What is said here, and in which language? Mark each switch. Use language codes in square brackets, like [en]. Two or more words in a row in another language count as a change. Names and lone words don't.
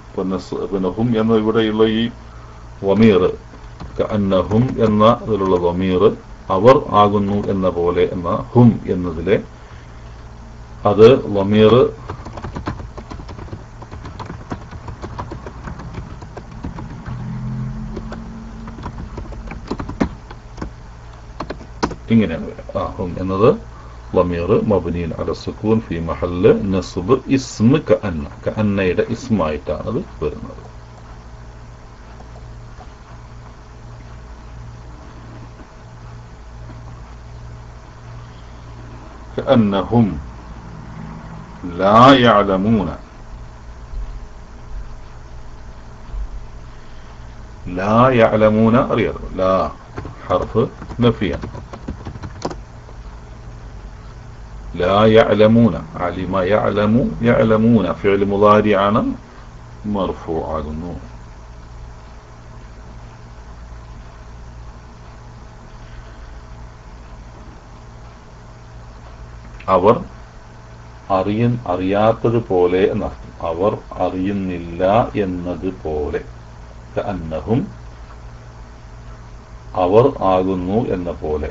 [ml] പിന്നെ ഹും എന്ന ഇവിടെയുള്ള ഈ വമീർ, കഅന്നഹും എന്ന ഇതിലുള്ള വമീർ അവർ ആകുന്നു എന്ന പോലെ എന്ന ഹും എന്നതിലെ അത് വമീർ ഇങ്ങനെയാണ് വരിക. [ar] ഹും എന്നത് ضمير مبني على السكون في محل نصب اسم كأن. [ml] കഅന്നയുടെ ഇസ്മായിട്ടാണ് അത് വരുന്നത്. [ar] كأنهم لا يعلمون. لا يعلمون അറിയാലോ. لا حرف نفي. لا يعلمون. علم يعلم يعلمون فعل مضارع مرفوع ആകുന്നു. [ml] അവർ അറിയാത്തതുപോലെ എന്നർത്ഥം. അവർ അറിയുന്നില്ല എന്നതുപോലെ. കഅന്നഹും അവർ ആകുന്നു എന്ന പോലെ.